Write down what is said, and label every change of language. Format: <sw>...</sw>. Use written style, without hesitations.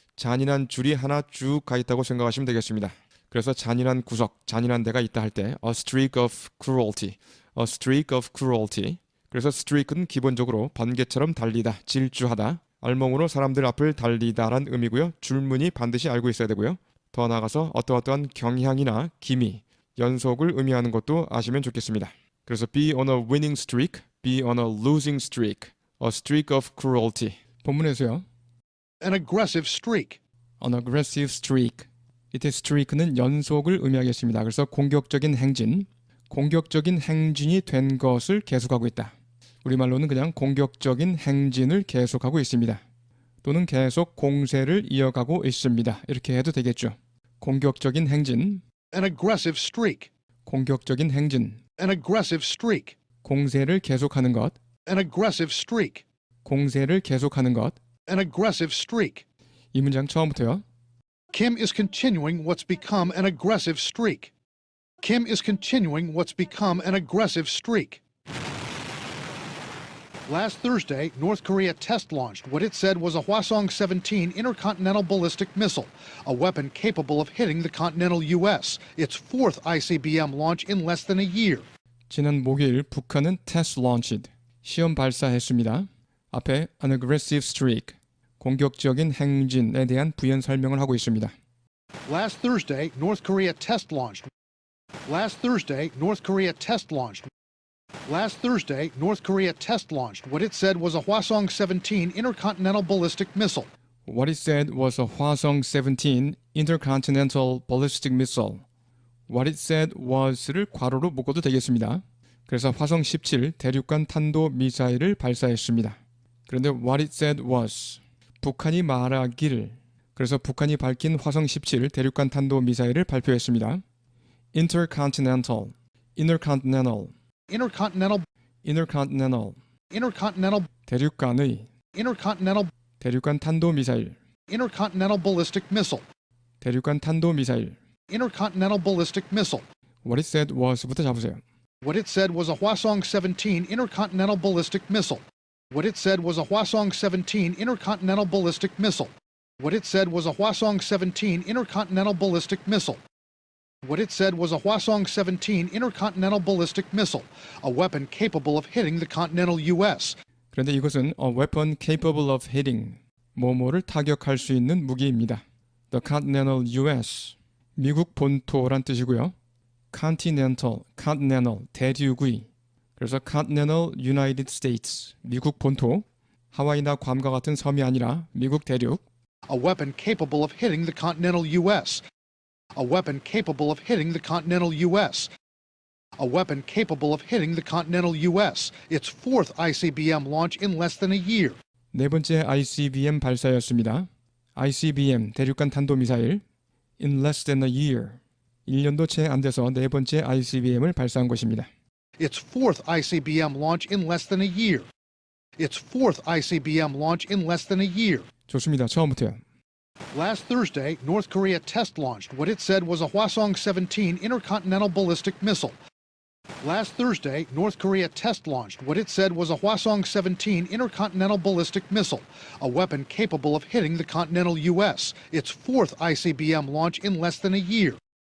<ko>잔인한 줄이 하나 쭉 가 있다고 생각하시면 되겠습니다. 그래서 잔인한 구석, 잔인한 데가 있다 할 때</ko> <en>a streak of cruelty. A streak of cruelty.</en> <ko>그래서 streak은 기본적으로 번개처럼 달리다, 질주하다, 알몸으로 사람들 앞을 달리다란 의미고요. 줄무늬 반드시 알고 있어야 되고요. 더 나아가서 어떠한 경향이나 기미, 연속을 의미하는 것도 아시면 좋겠습니다. 그래서</ko> <en>be on a winning streak, be on a losing streak, a streak of cruelty.</en> <ko>본문에서요.</ko> <en>An aggressive streak. An aggressive streak.</en> <ko>이때 streak는 연속을 의미하겠습니다. 그래서 공격적인 행진, 공격적인 행진이 된 것을 계속하고 있다. 우리말로는 그냥 공격적인 행진을 계속하고 있습니다. 또는 계속 공세를 이어가고 있습니다. 이렇게 해도 되겠죠. 공격적인 행진,</ko> <en>An aggressive streak.</en> <ko>공격적인 행진,</ko> <en>An aggressive streak.</en> <ko>공세를 계속하는 것,</ko> <en>An aggressive streak.</en> <ko>공세를 계속하는 것.</ko> <en>An aggressive streak.</en> <ko>이 문장 처음부터요.</ko> <en>Kim is continuing what's become an aggressive streak. Kim is continuing what's become an aggressive streak. Last Thursday, North Korea test launched what it said was a Hwasong-17 intercontinental ballistic missile, a weapon capable of hitting the continental U.S., its fourth ICBM launch in less than a year.</en> <ko>지난 목요일 북한은 test launched, 시험 발사했습니다. 앞에</ko> <en>an aggressive streak,</en> <ko>공격적인 행진에 대한 부연 설명을 하고 있습니다.</ko> <en>Last Thursday, North Korea test launched. Last Thursday, North Korea test launched. Last Thursday, North Korea test launched what it said was a Hwasong-17 intercontinental ballistic missile. What it said was a Hwasong-17 intercontinental ballistic missile. What it said was</en> <ko>를 괄호로 묶어도 되겠습니다. 그래서 화성-17 대륙간 탄도 미사일을 발사했습니다. 그런데</ko> <en>what it said was</en> <ko>북한이 말하기를, 그래서 북한이 밝힌 화성-17 대륙간 탄도 미사일을 발표했습니다.</ko> <en>Intercontinental, intercontinental, Intercontinental, intercontinental, intercontinental,</en> <ko>대륙간의,</ko> <en>intercontinental,</en> <ko>대륙간 탄도 미사일,</ko> <en>intercontinental ballistic missile.</en> <ko>대륙간 탄도 미사일.</ko> <en>Intercontinental ballistic missile. What it said was</en> <ko>부터 잡으세요.</ko> <en>What it said was a Hwasong-17 intercontinental ballistic missile. What it said was a Hwasong-17 intercontinental ballistic missile. What it said was a Hwasong-17 intercontinental ballistic missile. What it said was a Hwasong-17 intercontinental ballistic missile, a weapon capable of hitting the continental U.S.</en> <ko>그런데 이것은</ko> <en>a weapon capable of hitting,</en> <ko>뭐뭐를 타격할 수 있는 무기입니다.</ko> <en>The continental U.S.</en> <ko>미국 본토란 뜻이고요. continental, continental, 대륙의. 그래서</ko> <en>continental United States,</en> <ko>미국 본토. 하와이나 괌과 같은 섬이 아니라 미국 대륙.</ko> <en>A weapon capable of hitting the continental U.S. A weapon capable of hitting the continental U.S. A weapon capable of hitting the continental U.S. Its fourth ICBM launch in less than a year.</en> <ko>네 번째 ICBM 발사였습니다. ICBM, 대륙간 탄도미사일.</ko> <en>In less than a year.</en> <ko>1년도 채 안 돼서 네 번째 ICBM을 발사한 것입니다.</ko> <en>Its fourth ICBM launch in less than a year. Its fourth ICBM launch in less than a year.</en> <ko>좋습니다. 처음부터요.</ko> <en>Last Thursday, North Korea test launched what it said was a Hwasong-17 intercontinental ballistic missile, Last Thursday, North Korea test launched what it said was a Hwasong-17 intercontinental ballistic missile, a weapon capable of hitting the continental U.S., its fourth ICBM launch in less than a year.</en>